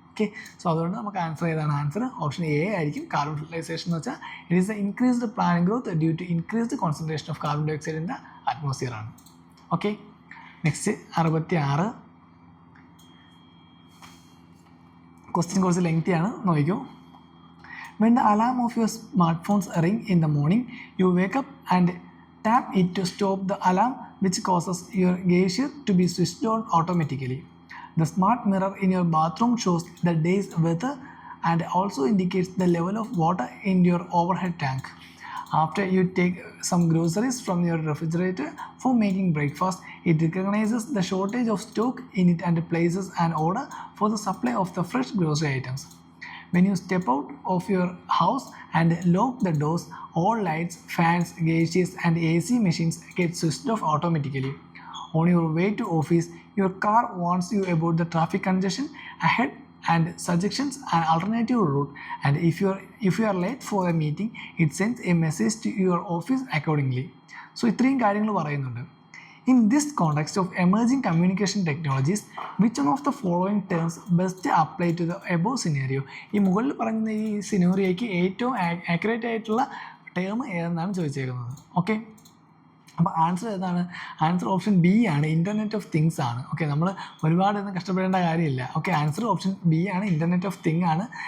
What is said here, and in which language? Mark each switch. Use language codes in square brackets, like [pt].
[ml] Okay, so അതുകൊണ്ട് നമുക്ക് answer ഏതാണ്, ആൻസർ ഓപ്ഷൻ എ ആയിരിക്കും. കാർബൺ ഫെർട്ടിലൈസേഷൻ എന്ന് വെച്ചാൽ [en] it is the increased plant growth due to increased concentration of carbon dioxide in the atmosphere [ml] ആണ്. Okay, next 66 question കുറച്ച് ലെങ്തിയാണ്, നോക്കിക്കോ. [en] When the alarm of your smartphones ring in the morning, you wake up and tap it to stop the alarm, which causes your geyser to be switched on automatically. The smart mirror in your bathroom shows the day's weather and also indicates the level of water in your overhead tank. After you take some groceries from your refrigerator for making breakfast, it recognizes the shortage of stock in it and places an order for the supply of the fresh grocery items. When you step out of your house and lock the doors, all lights, fans, gauges and AC machines get switched off automatically. On your way to office, your car warns you about the traffic congestion ahead and suggestions an alternative route, and if you are late for a meeting, it sends a message to your office accordingly. [ml] So ഇത്രയും കാര്യങ്ങൾ പറയുന്നുണ്ട്. [en] In this context of emerging communication technologies, which one of the following terms best apply to the above scenario? [ml] ഈ മുകളിൽ പറയുന്ന ഈ സിനോറിയോയ്ക്ക് ഏറ്റവും accurate ആയിട്ടുള്ള term ഏതെന്നാണ് ചോദിച്ചേക്കുന്നത്. Okay, അപ്പോൾ ആൻസർ ഏതാണ്? ആൻസർ ഓപ്ഷൻ ബി ആണ്, ഇൻ്റർനെറ്റ് ഓഫ് തിങ്സ് ആണ്. ഓക്കെ, നമ്മൾ ഒരുപാടൊന്നും കഷ്ടപ്പെടേണ്ട കാര്യമില്ല. ഓക്കെ, ആൻസർ ഓപ്ഷൻ ബി ആണ്, ഇൻ്റർനെറ്റ് ഓഫ് തിങ് ആണ്.